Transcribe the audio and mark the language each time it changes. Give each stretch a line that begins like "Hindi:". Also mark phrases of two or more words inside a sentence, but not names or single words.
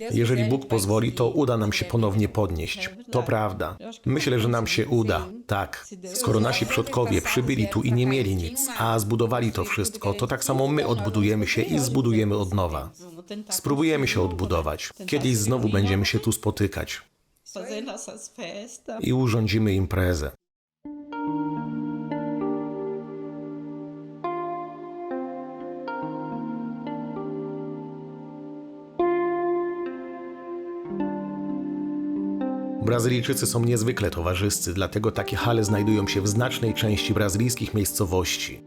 Polish: Jeżeli Bóg pozwoli, to uda nam się ponownie podnieść. To prawda. Myślę, że nam się uda. Tak. Skoro nasi przodkowie przybyli tu i nie mieli nic, a zbudowali to wszystko, to tak samo my odbudujemy się i zbudujemy od nowa. Spróbujemy się odbudować. Kiedyś znowu będziemy się tu spotykać
Portuguese: Fazer nossas festas.
Polish: i urządzimy imprezę. Brazylijczycy są niezwykle towarzyscy, dlatego takie hale znajdują się w znacznej części brazylijskich miejscowości.